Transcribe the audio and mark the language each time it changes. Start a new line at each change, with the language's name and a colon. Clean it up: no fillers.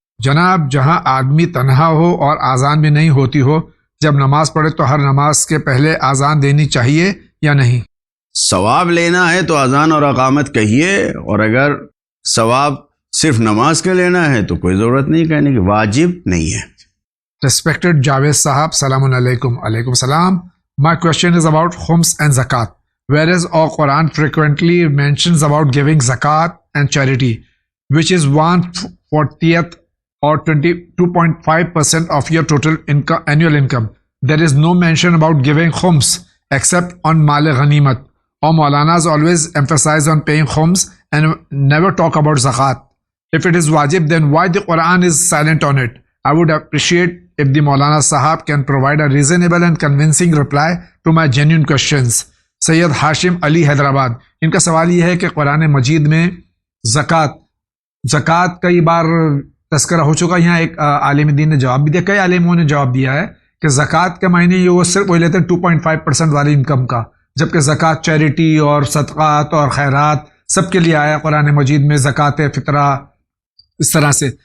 Urdu: جناب، جہاں آدمی تنہا ہو اور اذان بھی نہیں ہوتی ہو، جب نماز پڑھے تو ہر نماز کے پہلے اذان دینی چاہیے یا نہیں؟ ثواب لینا ہے تو اذان اور اقامت کہیے، اور اگر ثواب صرف نماز کا لینا ہے تو کوئی ضرورت نہیں کہنے کی، واجب نہیں ہے. Respected جاوید صاحب، السلام علیکم. وعلیکم السلام.
English: My question is about khums and zakat. Whereas our Quran frequently mentions about giving zakat and charity, which is 1/40 or 22.5% of your total income, annual income. There is no mention about giving khums except on mal ghanimat Our Maulanas always emphasize on paying khums and never talk about zakat. If it is wajib, then why the Quran is silent on it? I would appreciate if the Maulana Sahab can provide a reasonable and convincing reply to my genuine questions.
Urdu: سید ہاشم علی حیدرآباد، ان کا سوال یہ ہے کہ قرآن مجید میں زکوٰۃ کئی بار تذکرہ ہو چکا. یہاں ایک عالم دین نے جواب بھی دیا، کئی عالموں نے جواب دیا ہے کہ زکوٰۃ کے معنی یہ وہ صرف وہی لیتے ہیں 2.5% والی انکم کا، جبکہ زکوٰۃ چیریٹی اور صدقات اور خیرات سب کے لیے آیا قرآن مجید میں، زکوٰۃ فطرہ اس طرح سے.